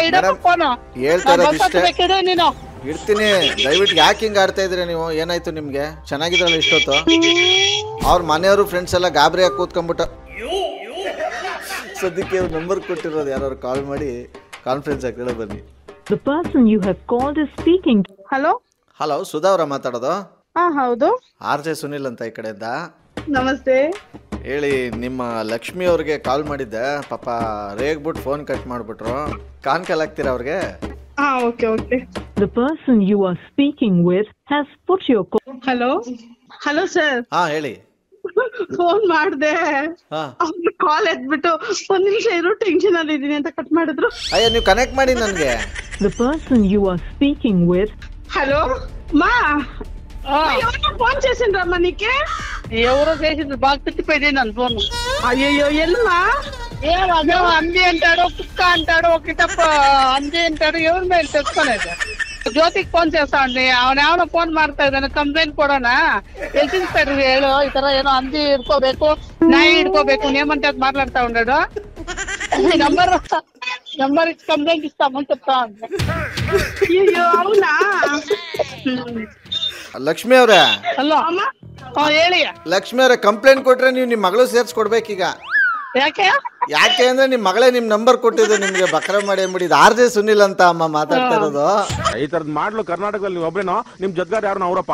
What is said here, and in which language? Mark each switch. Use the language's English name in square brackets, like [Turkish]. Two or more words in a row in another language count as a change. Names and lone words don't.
[Kannada] ಇಡಪ್ಪ ಫೋನು. ಹೇಳ್ತಾ ಬೇಕಿದೆ ನೀನು ಇಡ್ತೀನಿ. ದಯವಿಟ್ಟು ಯಾಕೆ ಹಿಂಗ ಆಡ್ತಾ ಇದೀರ ನೀವು? ಏನಾಯ್ತು ನಿಮ್ಗೆ? ಚೆನ್ನಾಗಿದ್ರಲ್ಲ ಇಷ್ಟೊತ್ತು? ಅವ್ರ ಮನೆಯವರು ಫ್ರೆಂಡ್ಸ್ ಎಲ್ಲ ಗಾಬರಿಯಾಗಿ ಕೂತ್ಕೊಂಡ್ಬಿಟ್ಟು ಸದ್ಯಕ್ಕೆ ನಂಬರ್ ಕೊಟ್ಟಿರೋದು, ಯಾರು ಕಾಲ್ ಮಾಡಿ ಕಾನ್ಫರೆನ್ಸ್ ಹಾಕಿ ಬನ್ನಿ. [English] The person you have called is speaking. [Kannada] ಹಲೋ ಹಲೋ, ಸುಧಾ ಅವರ ಮಾತಾಡೋದು? ಹೌದು. ಆರ್ ಜೆ ಸುನಿಲ್ ಅಂತ ಈ ಕಡೆಯಿಂದ. ನಮಸ್ತೆ. ಹೇಳಿ, ನಿಮ್ಮ ಲಕ್ಷ್ಮಿ ಅವ್ರಿಗೆ ಕಾಲ್ ಮಾಡಿದ್ದೆ, ಪಾಪ ರೇಗ್ಬಿಟ್ಟು ಫೋನ್ ಕಟ್ ಮಾಡ್ಬಿಟ್ರು. ಕಾಲ್ ಆಗ್ತೀರಾ ಅವ್ರಿಗೆ? ಓಕೆ. [English] The person you are speaking with has put your call. [Kannada] ಹಲೋ ಸರ್. ಹೇಳಿ. ಫೋನ್ ಮಾಡ್ದೆ, ಕಾಲ್ ಎದ್ಬಿಟ್ಟು ಒಂದ್ ನಿಮಿಷ ಇರೋ ಟೆನ್ಷನ್ ಅಲ್ಲಿ ಇದೀನಿ ಅಂತ ಕಟ್ ಮಾಡಿದ್ರು. ಅಯ್ಯೋ, ನೀವು ಕನೆಕ್ಟ್ ಮಾಡಿ ನನ್ಗೆ. [English] The person you are speaking with. [Telugu] హలో మా ఎవరో ఫోన్ చేసిండ్రమ్మా నీకే? ఎవరో చేసిండ్రు, బాగా తిట్టిపోయింది నన్ను ఫోన్. అయ్యో ఎల్లమ్మా? ఏమో అంది అంటాడు, కుక్క అంటాడు, ఒక తప్ప అంది అంటాడు. ఎవరి మీద తెచ్చుకోలేదు. [Kannada] ಜ್ಯೋತಿಗೆ ಫೋನ್ చేస్తా ಅಂడి, ಅವನ ಫೋನ್ ಮಾಡ್ತಾ ಇದ್ದಾನೆ, ಕಂಪ್ಲೇಂಟ್ ಕೊಡೋಣ. [English] health inspector [Kannada] ಹೇಳು, ಈ ತರ ಏನೋ ಹಂದಿ ಹಿಡ್ಕೋಬೇಕು, ನಾಯಿ ಹಿಡ್ಕೋಬೇಕು, ನೇಮಂತ ಮಾತಾಡ್ತಾ ఉన్నాడు. [Telugu] నంబర్ ఇచ్చి కంప్లైంట్ ఇస్తామని చెప్తా. అయ్యో అవునా? [Kannada] ಲಕ್ಷ್ಮಿ ಅವರೇ, ಹಲೋ ಅಮ್ಮ. ಹೇಳಿ. ಲಕ್ಷ್ಮಿ ಅವರೇ, ಕಂಪ್ಲೇಂಟ್ ಕೊಟ್ರೆ ನೀವು ನಿಮ್ಮ ಮಗಳು ಸೇರ್ಸ್ಕೊಡ್ಬೇಕೀಗ. ಯಾಕೆ ಅಂದ್ರೆ ನಿಮ್ ಮಗಳೇ ನಿಮ್ ನಂಬರ್ ಕೊಟ್ಟಿದ್ದು ನಿಮ್ಗೆ ಬಕ್ರ ಮಾಡಿ ಅಂದ್ಬಿಟ್ಟು. ಆರ್.ಜೆ. ಸುನಿಲ್ ಅಂತ ಅಮ್ಮ ಮಾತಾಡ್ತಾ ಇರೋದು. ಈ ತರದ್ ಮಾಡ್ಲು ಕರ್ನಾಟಕದಲ್ಲಿ ನೀವು ಒಬ್ರೇನೋ, ನಿಮ್ ಜೊತೆಗಾರ ಯಾರು ಅವರಪ್ಪ?